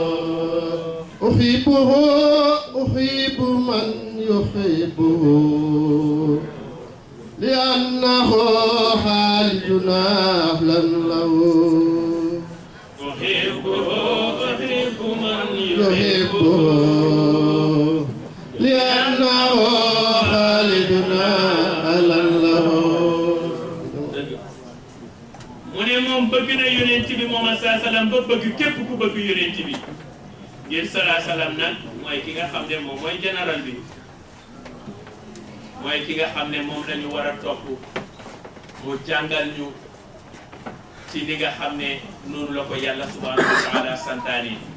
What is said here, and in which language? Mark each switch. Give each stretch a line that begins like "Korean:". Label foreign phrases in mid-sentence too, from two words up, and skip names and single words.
Arabic: أحبه أحب من يحبه لأنه خالدنا أهلا له أحبه أحب من يحبه لأنه خالدنا أهلا له
Wolof: mu ne moom bëgg na yonent bi moom saa salaam ba bëgg képp ku bëgg yonent bi ngir salaa salaam nag mooy ki nga xam ne moom mooy général bi mooy ki nga xam ne moom lañu war a topp mu jàngal ñu ci li nga xam ne noonu la ko yàlla
Arabic: سبحانه وتعالى
Wolof: santaane